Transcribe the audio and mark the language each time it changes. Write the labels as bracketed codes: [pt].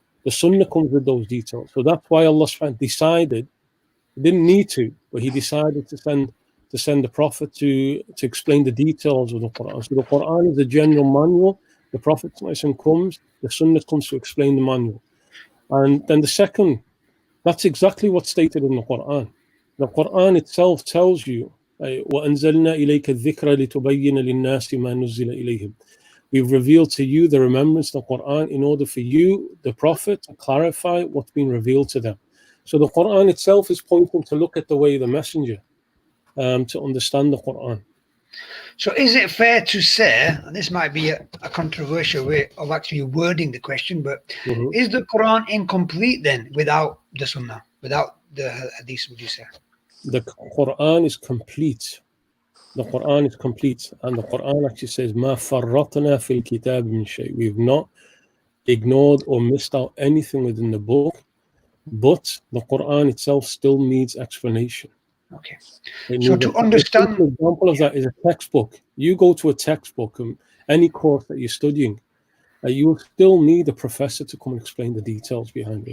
[en] The Sunnah comes with those details. So that's why Allah decided, he didn't need to, but he decided to send the Prophet to explain the details of the Quran. So the Quran is a general manual. The Prophet comes, the Sunnah comes to explain the manual. And then the second, that's exactly what's stated in the Quran. The Quran itself tells you, [ar] وَأَنزَلْنَا إِلَيْكَ الذِّكْرَ لِتُبَيِّنَ لِلنَّاسِ مَا نُزِّلَ إِلَيْهِمْ. [en] We've revealed to you the remembrance of the Quran in order for you, the Prophet, to clarify what's been revealed to them. So the Quran itself is pointing to look at the way of the messenger, to understand the Quran. So is it fair to say, and this might be a controversial way of actually wording the question, but is the Quran incomplete then without the Sunnah, without the Hadith, would you say? The Quran is complete. The Quran is complete. And the Quran actually says, [ar] مَا فَرَّطْنَا فِي الْكِتَابِ مِنْ شَيْءٍ. [en] We've not ignored or missed out anything within the book, but the Quran itself still needs explanation. Okay. So to understand, an example of that is a textbook. You go to a textbook, any course that you're studying, you will still need a professor to come and explain the details behind it.